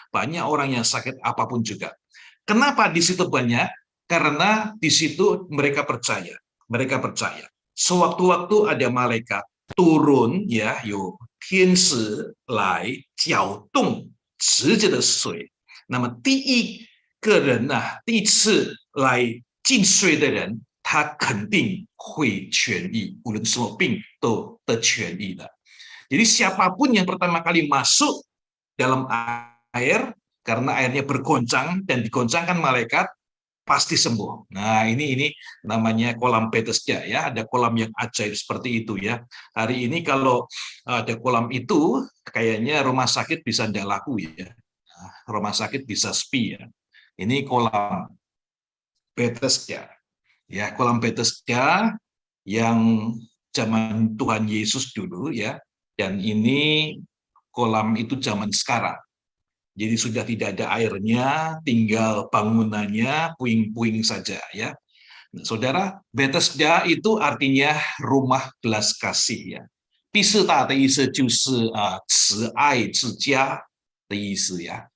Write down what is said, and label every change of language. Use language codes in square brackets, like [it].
[id] Banyak orang yang sakit apapun juga. Kenapa di situ banyak? Karena di situ mereka percaya. Mereka percaya. Sewaktu-waktu ada malaikat turun, [zh] ya, 有天使来搅动池子的水。那么第一个人啊，第一次来进水的人，他肯定会痊愈，无论什么病都得痊愈的。 [id] Jadi siapapun yang pertama kali masuk dalam air, karena airnya bergoncang dan digoncangkan malaikat, pasti sembuh. Nah, ini namanya kolam Bethesda, ya. Ada kolam yang ajaib seperti itu, ya. Hari ini kalau ada kolam itu, kayaknya rumah sakit bisa tidak laku, ya. Rumah sakit bisa sepi, ya. Ini kolam Bethesda, ya. Kolam Bethesda yang zaman Tuhan Yesus dulu, ya. Dan ini kolam itu zaman sekarang. Jadi sudah tidak ada airnya, tinggal bangunannya, puing-puing saja, ya. Nah, saudara, Bethesda itu artinya rumah belas kasih, ya. [zh] 毕士大的意思就是慈爱之家的意思, ya.